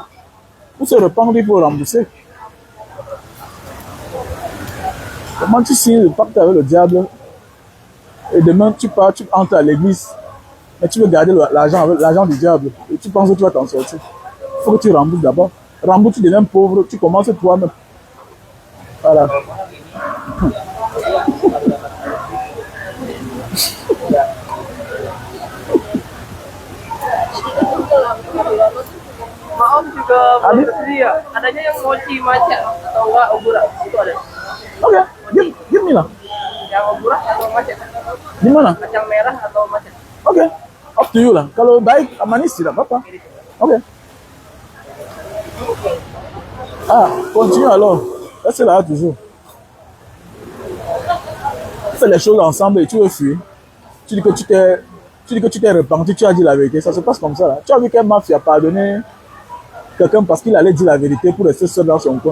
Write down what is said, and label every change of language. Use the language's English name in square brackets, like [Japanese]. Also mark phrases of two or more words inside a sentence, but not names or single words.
[French] Pour se rependre, il faut rembourser. Comment tu signes le pacte avec le diable et demain tu pars, tu entres à l'église, mais tu veux garder l'argent du diable et tu penses que tu vas t'en sortir. Il faut que tu rembourses d'abord. Rembourse, tu deviens pauvre, tu commences toi-même. Voilà. [Indonesian] Maaf juga belum tersedia. Adanya yang mochi matcha atau enggak obura itu ada. [English] Ok, give me là. [Indonesian] Yang obura atau matcha. [French] Dis-moi là. [Indonesian] Kacang merah atau matcha. [English] Ok, up to you là. [Indonesian] Kalau baik, manis tidak apa-apa. [French] Ok. Ah, continue alors. Reste là toujours. Fais les choses ensemble et tu veux fuir. Tu dis que tu t'es repenti, tu as dit la vérité. Ça se passe comme ça là. Tu as vu qu'un mafia a pardonné quelqu'un parce qu'il allait dire la vérité pour rester seul dans son coin.